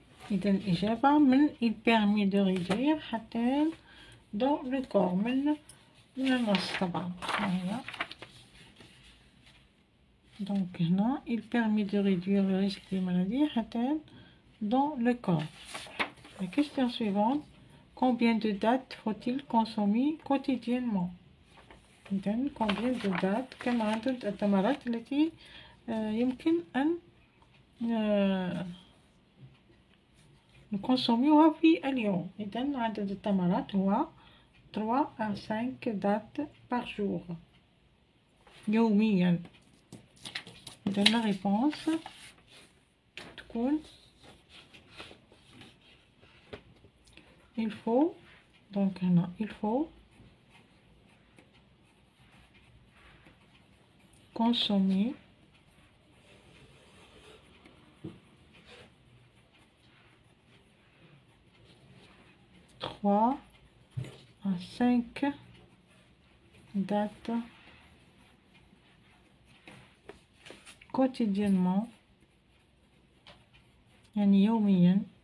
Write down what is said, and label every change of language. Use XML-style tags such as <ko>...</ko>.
<ar>إذا الإجابة من</ar> <fr>il permet de réduire</fr> <ar>حتى</ar> <fr>dans le corps</fr> <ar>من النص طبعا.</ar> <fr>donc هنا il permet de réduire le risque des maladies حتى dans le corps. La question suivante. Combien de dattes faut-il consommer quotidiennement؟</fr> <ar>إذن</ar> <fr>combien de dattes،</fr> <ar>كم عدد التمرات التي يمكن أن نكونسوميوها في اليوم؟ إذن عدد التمرات هو</ar> <fr>3 à 5 dattes par jour</fr> <ar>يوميا.</ar> <fr>إذن la réponse تكون il faut. donc هنا il faut consommer 3 à 5 dattes quotidiennement</fr> <ar>يعني يوميا.</ar>